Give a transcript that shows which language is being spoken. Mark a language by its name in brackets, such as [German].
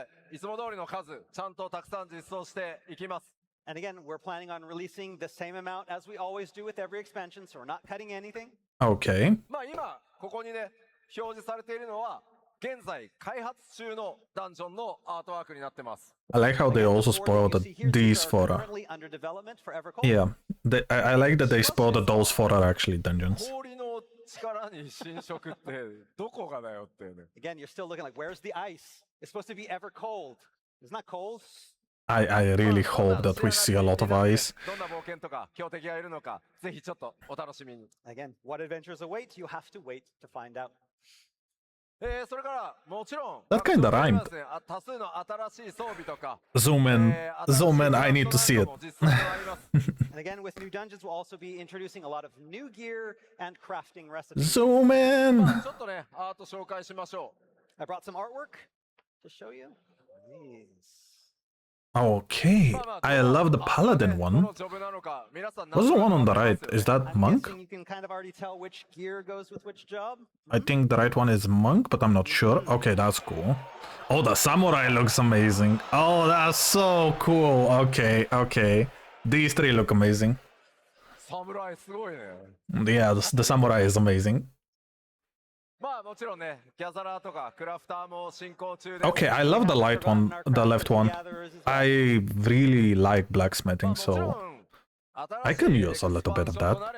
[Japanese] いつも通りの数、ちゃんとたくさん実装していきます。 [English] And again, we're planning on releasing the same amount as we always do with every expansion, so we're not cutting anything. Okay. [Japanese] まあ今、ここにね、表示されているのは、現在開発中のダンジョンのアートワークになってます。 [English] I like how they also spoiled these for currently under development for Evercold. Yeah, I like that they spoiled those for are actually dungeons. [Japanese] 氷の力に侵食ってどこがだよってね。 [English] Again, you're still looking like, where's the ice? It's supposed to be ever cold. It's not cold. I really hope that we see a lot of ice. [Japanese] どんな冒険とか強敵がいるのか、ぜひちょっとお楽しみに。 [English] Again, what adventures await? You have to wait to find out. [Japanese] それからもちろん [English] That kinda rhymed. [Japanese] 多数の新しい装備とか [English] Zoom in, I need to see it. And again, with new dungeons, we'll also be introducing a lot of new gear and crafting recipes. Zoom in! [Japanese] ちょっとね、アート紹介しましょ [English] I brought some artwork to show you. These. Okay, I love the paladin one. [Japanese] どのジョブなのか皆さん [English] What's the one on the right? Is that I'm monk? guessing you can kind of already tell which gear goes with which job. I think the right one is monk, but I'm not sure. Okay, that's cool. Oh, the samurai looks amazing. Oh, that's so cool. Okay. These three look amazing. [Japanese] 侍すごいね。 [English] Yeah, the samurai is amazing. [Japanese] まあもちろんね、ギャザラーとかクラフターも進行中で。 [English] Okay, I love the light one, the left one. I really like blacksmithing, so I can use a little bit of that.